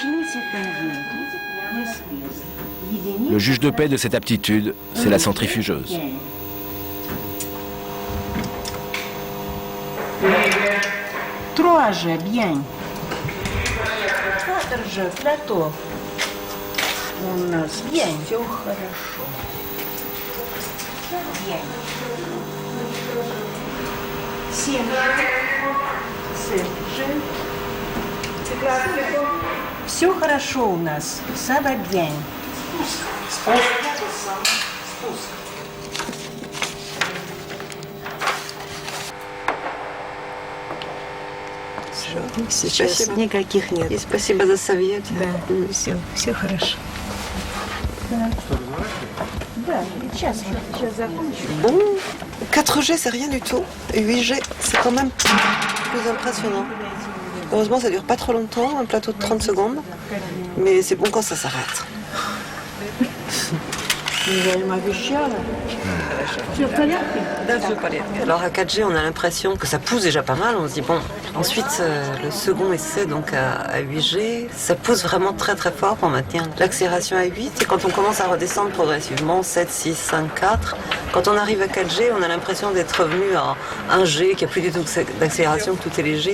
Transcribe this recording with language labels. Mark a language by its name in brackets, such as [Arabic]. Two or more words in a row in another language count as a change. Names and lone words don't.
[French] Le juge de paix de cette aptitude, c'est la centrifugeuse. Trois, bien. 4, plateau. [Russian] У нас bien, все хорошо. [French] Bien. 7, 7. C'est clair, [Russian] Все хорошо у нас, [French] ça va bien. [Russian] Сейчас никаких нет. И спасибо за совет. Да, все хорошо. Да, сейчас закончу. [French] 4G, c'est rien du tout. 8G, c'est quand même plus impressionnant. Heureusement, ça dure pas trop longtemps, un plateau de 30 secondes. Mais c'est bon quand ça s'arrête. [Russian] Я им обещала. Все в порядке? [French] Alors à 4G, on a l'impression que ça pousse déjà pas mal. On se dit bon. Ensuite, le second essai donc à 8G, ça pousse vraiment très très fort pour maintenir l'accélération à 8. Et quand on commence à redescendre progressivement, 7, 6, 5, 4, quand on arrive à 4G, on a l'impression d'être revenu à 1G, qu'il n'y a plus du tout d'accélération, que tout est léger.